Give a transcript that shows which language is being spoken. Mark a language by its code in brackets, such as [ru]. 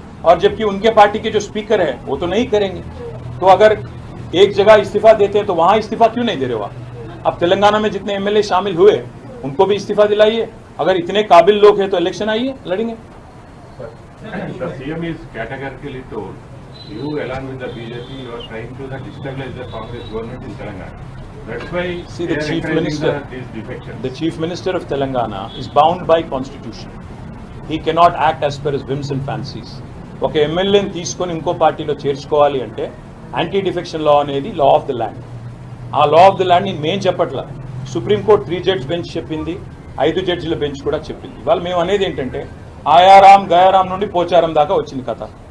[hi] और जबकि उनके पार्टी के जो स्पीकर है वो तो नहीं करेंगे, तो अगर एक जगह इस्तीफा देते हैं तो वहां इस्तीफा क्यों नहीं दे रहे हो? अब तेलंगाना में जितने एमएलए शामिल हुए उनको भी इस्तीफा दिलाइए. अगर इतने काबिल लोग हैं तो इलेक्शन आइए, लड़ेंगे. [en] The CM is categorically told, you along with the BJP, you are trying to destabilize the Congress government in Telangana. That's why see the chief minister of Telangana is bound by constitution. He cannot act as per his whims and fancies. [te] ఒక ఎమ్మెల్యేని తీసుకొని ఇంకో పార్టీలో చేర్చుకోవాలి అంటే anti defection law అనేది law of the land. ఆ law of the land మేము చెప్పట్లా, సుప్రీంకోర్టు 3 జడ్జ్ బెంచ్ చెప్పింది, 5 జడ్జిల బెంచ్ కూడా చెప్పింది. వాళ్ళు మేము అనేది ఏంటంటే ఆయారాం గయారాం నుండి పోచారం దాకా వచ్చింది కథ.